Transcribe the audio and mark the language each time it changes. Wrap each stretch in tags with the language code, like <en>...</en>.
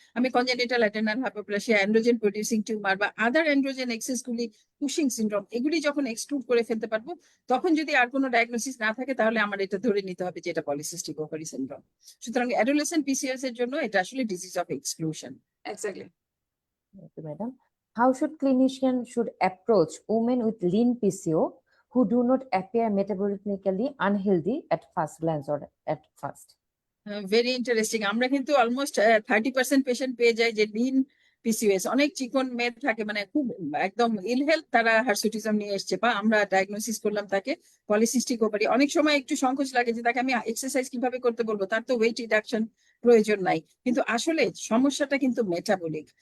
<bn>আমি congenital adrenal hyperplasia, androgen producing tumour বা আদার androgen excess গুলি, কুশিং সিনড্রোম, এগুলি যখন এক্সক্লুড করে ফেলতে পারবো, তখন যদি আর কোনো ডায়াগনোসিস না থাকে তাহলে আমার এটা ধরে নিতে হবে যে এটা পলিসিস্টিক ওভারি সিনড্রোম। সুতরাং অ্যাডোলেসেন্ট পিসিওএস এর জন্য এটা আসলে disease of exclusion. Exactly.</bn> <en>Thank you, madam. How should clinician should approach women with lean PCO who do not appear metabolically unhealthy at first glance or at first?</en> <bn>Very interesting. আমরা কিন্তু almost 30% patient পেয়ে যাই যে Lin PCOS, অনেক চিকন মেয়ে থাকে, মানে খুব একদম ইল হেলথ, তারা হার্সুটিজম নিয়ে এসছে বা আমরা ডায়াগনোসিস করলাম তাকে পলিসিস্টিক ওভারি। অনেক সময় একটু সংকোচ লাগে যে তাকে আমি এক্সারসাইজ কিভাবে করতে বলবো, তার তো ওয়েট রিডাকশন প্রয়োজন নাই, কিন্তু আসলে সমস্যাটা কিন্তু মেটাবলিক।</bn>